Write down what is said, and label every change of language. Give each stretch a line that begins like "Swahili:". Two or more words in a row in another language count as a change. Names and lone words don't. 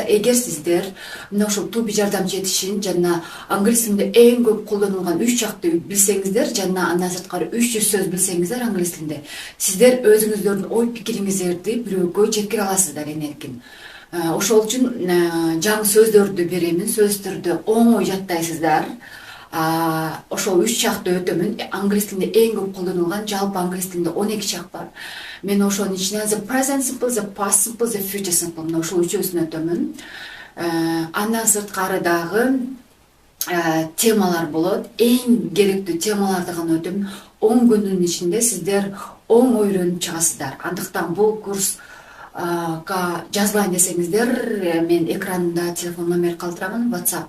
Kyrgyz: Эгер сиздер мына ушул туби жардамчы этишин жана англис тилинде эң көп колдонулган 3 жакты билсеңиздер, жана андан сырткары 300 сөз билсеңиздер англис тилинде, сиздер өзүңүздөрдүн ой пикириңиздерди бирөөгө жеткире аласыздар эң эркин. Ошол үчүн жаңы сөздөрдү беремин, сөздөрдү оңой жаттайсыздар. Ошол 3 жакты өтөмүн. Англис тилинде эң көп колдонулган жалпы англис тилинде 12 жак бар. Мен ошонун ичинен
English: the present simple, the past simple, the future simple
Kyrgyz: мына ошол үчөөсүн өтөмүн. Андан сырткары дагы темалар болот. Эң керектүү темаларды гана өтөмүн. 10 күндүн ичинде сиздер оңой үйрөнүп чыгасыздар. Андыктан бул курска жазбайын десеңиздер, мен экранымда телефон номер калтырамын, WhatsApp.